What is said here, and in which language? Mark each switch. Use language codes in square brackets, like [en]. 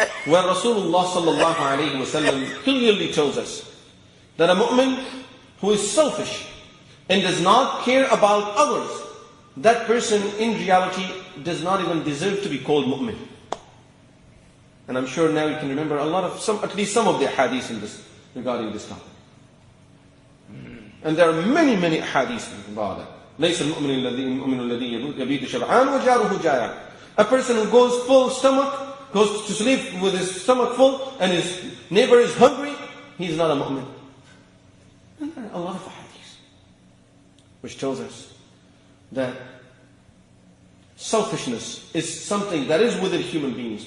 [en] Where Rasulullah sallallahu alayhi wa sallam clearly tells us that a mu'min who is selfish and does not care about others, that person in reality does not even deserve to be called mu'min. And I'm sure now you can remember a lot of at least some of the hadiths in this, regarding this topic. And there are many hadiths about that. [ar] ليس المؤمن الذي يبيت شبعان وجاره جائع. [en] A person who goes full stomach, goes to sleep with his stomach full, and his neighbor is hungry, he's not a mu'min. And there are a lot of hadiths which tells us that selfishness is something that is within human beings.